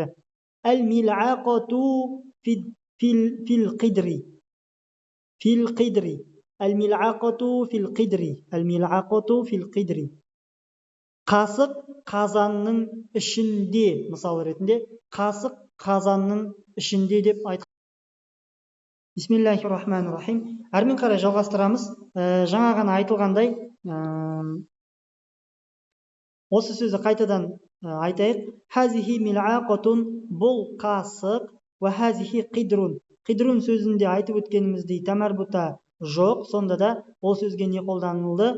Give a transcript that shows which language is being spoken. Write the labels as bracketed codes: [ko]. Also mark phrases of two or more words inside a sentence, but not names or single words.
[ar] الملعقة في القدر. في القدر. الملعقة في القدر. الملعقة في القدر. [kk] Қасық қазанның ішінде, мысал ретінде, қасық қазанның ішінде деп айтқан. [ar] بسم الله الرحمن الرحيم. [kk] Әрмен қарай жалғастырамыз. Жаңа ғана айтылғандай, осы сөзді қайтадан айтайық. [ar] هذه ملعقة, [kk] бұл қасық, [ar] وهذه قدر. [kk] Қидрун сөзінде айтып өткеніміздей тәмәрбута жоқ, сонда да ол сөзге не қолданылды?